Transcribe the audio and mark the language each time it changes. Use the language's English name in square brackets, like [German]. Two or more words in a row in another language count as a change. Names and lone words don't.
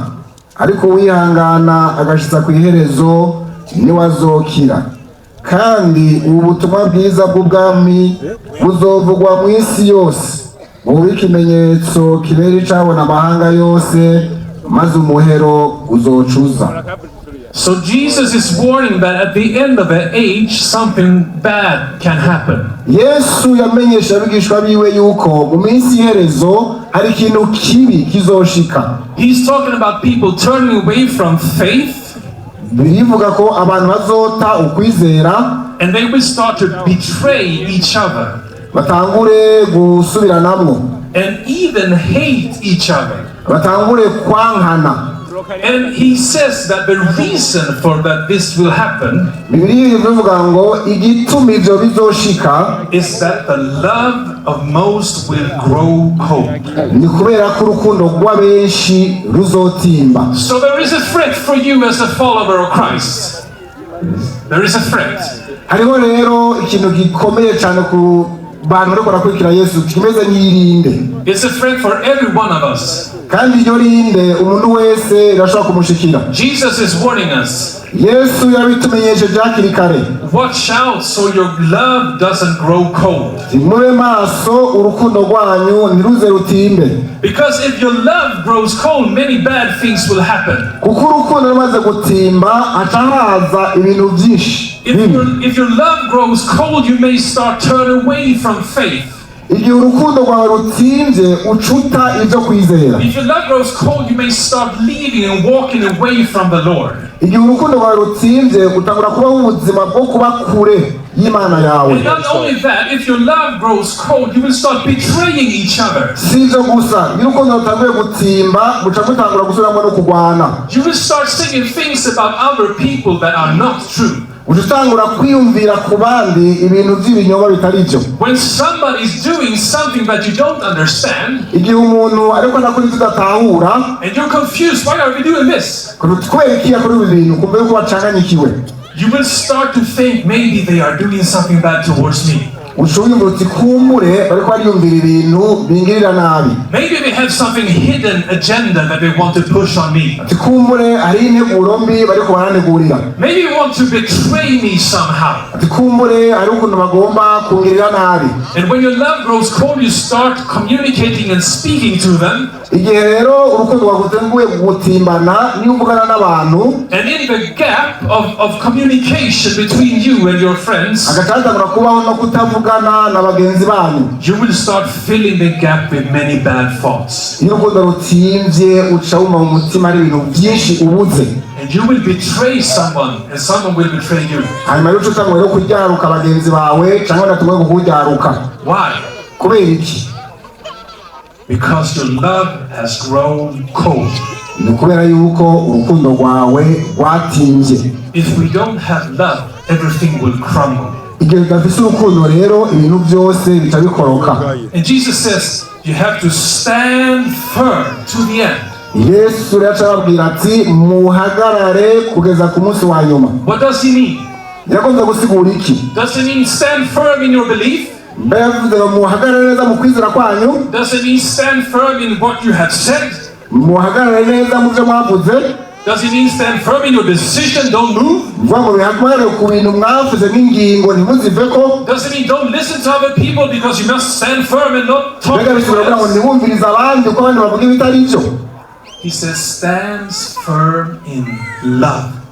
[Rundi] Ariko wihangana agashitsa ku iherezo niwe azokira. Kandi ubutumwa bwiza bw'ubwami buzovugwa mu isi yose, bube ikimenyetso kibera icabona amahanga yose, maze umuhero uzocuza. [English] So Jesus is warning that at the end of the age something bad can happen. [Rundi] Yesu yamenyesha abigishwa biwe yuko mu minsi iherezo hari ikintu kibi kizoshika. [English] He's talking about people turning away from faith. [Rundi] Bivuga ko abantu bazota ukwizera, [English] and they will start to betray each other. [Rundi] Batangure gusubiranamwo. [English] And even hate each other. [Rundi] Batangure kwankana. [English] And he says that the reason for that this will happen is that the love of most will grow cold. So there is a threat for you as a follower of Christ. There is a threat. It's a threat for every one of us. [Rundi] kandi iryo rinde umuntu wese irashobora kumushikira. [English] Jesus is warning us. [Rundi] Yesu yabitumenyesheje hakiri kare. [English] Watch out so your love doesn't grow cold. [Rundi] Mube maso urukundo rwanyu ntiruze rutimbe. [English] Because if your love grows cold, many bad things will happen. [Rundi] Kuko urukundo rumaze gutimba atahaza ibintu byinshi. [English] If your love grows cold, you may start turn away from faith. [Rundi] Igihe urukundo rwawe rutimbye ucuta ibyo kwizera. [English] If your love grows cold, you may start leaving and walking away from the Lord. [Rundi] Igihe urukundo rwawe rutimbye utangura kubaho ubuzima bwo kuba kure y'Imana yawe. [English] And not only that, if your love grows cold, you will start betraying each other. [Rundi] Si ibyo gusa, iyo urukundo rutanguye gutimba muca mutangura gusubiramo no kurwana. [English] You will start saying things about other people that are not true. [Rundi] Utangura kwiyumvira ku bandi ibintu by'ibinyoma bitari byo. [English] When somebody is doing something that you don't understand, [Rundi] igihe umuntu ariko nakora ibyo udatahura, [English] and you're confused, why are we doing this? [Rundi] Kutwekiya kuri ibintu kumbe yuko wacanganyikiwe. [English] You will start to think maybe they are doing something bad towards me. [Rundi] Ushobora uti kumbure bariko bariyumvira ibintu bingirira nabi. [English] Maybe they have something hidden agenda that they want to push on me. [Rundi] Kumbure ari integuro mbi bariko baranegurira. [English] Maybe they want to betray me somehow. [Rundi] Kumbure ari ukuntu bagomba kungirira nabi. [English] And when your love grows cold, you start communicating and speaking to them. [Rundi] Igihe rero urukundo rwagutenguye gutimbana niyo uvugana n'abantu. [English] And in the gap of communication between you and your friends, [Rundi] agatangura kubaho no kutavugana na bagenzi banyu. [English] You will start filling the gap with many bad thoughts. [Rundi] Iyo urukundo rutimbye uca wumva mu mutima ari ibintu byinshi ubuze. [English] And you will betray someone, and someone will betray you. [Rundi] Hanyuma rero utangura rero kujyaruka bagenzi bawe cyangwa natumwe kukujyaruka. [English] Why? [Rundi] Kubera iki? [English] Because your love has grown cold. [Rundi] Ni kubera yuko urukundo rwawe rwatimbye. [English] If we don't have love, everything will crumble. [Rundi] Igihe udafise urukundo rero ibintu byose bica bikoroka. [English] And Jesus says you have to stand firm to the end. [Rundi] Yesu rero arababwira ati muhagarare kugeza ku munsi wa nyuma. [English] What does he mean? [Rundi] Yakomeza gusigura iki? [English] Does it mean stand firm in your belief? [Rundi] Muhagarare neza mu kwizera kwanyu? [English] Does it mean stand firm in what you have said? [Rundi] Muhagarare neza mu byo mwavuze? [English] Does it mean stand firm in your decision, don't move? Does it mean don't listen to other people because you must stand firm and not talk to others? He says stands firm in love.